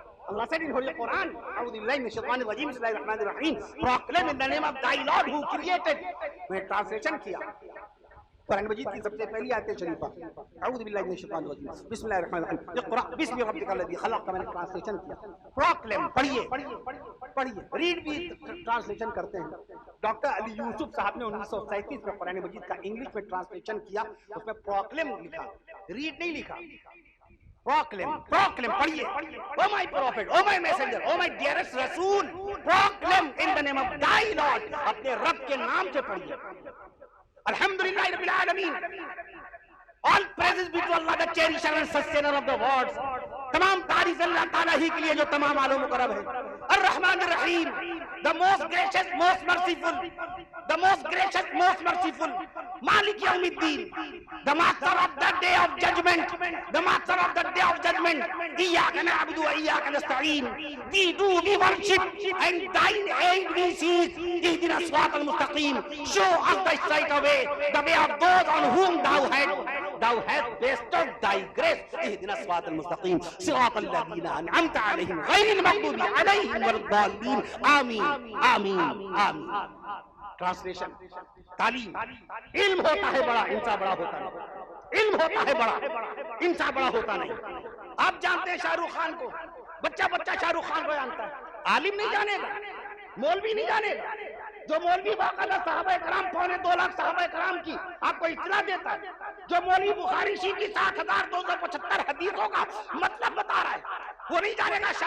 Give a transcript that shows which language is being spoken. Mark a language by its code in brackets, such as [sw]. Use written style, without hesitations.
[en] Allah said in Holy Quran, [ar] أعوذ بالله من الشيطان الرجيم, بسم الله الرحمن الرحيم, [en] proclaim in the name of thy Lord who created. [ur] میں ٹرانسلیشن کیا قرآن مجید کی سب سے پہلی آیت شریفہ, [ar] اعوذ باللہ من الشیطان الرجیم, بسم اللہ الرحمن الرحیم, اقرأ باسم ربک الذی خلق. [ur] میں نے ٹرانسلیشن کیا. پروکلیم پڑھیے, ریڈ بھی ٹرانسلیشن کرتے ہیں. ڈاکٹر علی یوسف صاحب نے 1937 میں قرآن مجید کا انگلش میں ٹرانسلیشن کیا. اس میں پروکلیم لکھا, ریڈ نہیں لکھا. پروکلیم پڑھیے. [en] O my prophet, O my messenger, O my dearest رسول, proclaim in the name of thy lord. [ur] اپنے رب کے نام سے پڑھیے. [ar] الحمدللہ رب العالمین, [en] all praises be to Allah, the cherisher and sustainer of the worlds. [ur] تمام تعریف اللہ تعالیٰ ہی کے لیے جو تمام عالم و کرب ہے. [ar] الرحمن الرحیم, [en] the most gracious, most merciful, the most gracious, most merciful. [ar] Malik Yawm Al-Din, [en] the master of the day of judgment, the master of the day of judgment. [ar] Iyyaka na'budu wa iyyaka nasta'in. [en] Thee do we worship and thine aid we seek. [ar] Ihdina as-siratal mustaqim. [en] Show us the straight way, the way of those on whom thou hast bestowed thy grace. [ar] Ihdina as-siratal mustaqim. صراط الذين أنعمت عليهم غير المغضوب عليهم ولا الضالين. [ur] آمین آمین آمین. ٹرانسلیشن. تعلیم. علم ہوتا ہے بڑا, انسان بڑا ہوتا نہیں. علم ہوتا ہے بڑا, انسان بڑا ہوتا نہیں. آپ جانتے ہیں شاہ رخ خان کو, بچہ شاہ رخ خان کو جانتا ہے. عالم نہیں جانے گا, مولوی نہیں جانے گا. جو مولوی باقاعدہ صحابہ کرام 2.25 لاکھ صحابہ کرام کی آپ کو اطلاع دیتا ہے, جو مولوی بخاری شریف کی 7,275 حدیثوں کا مطلب بتا رہا ہے, وہ نہیں جانے گا.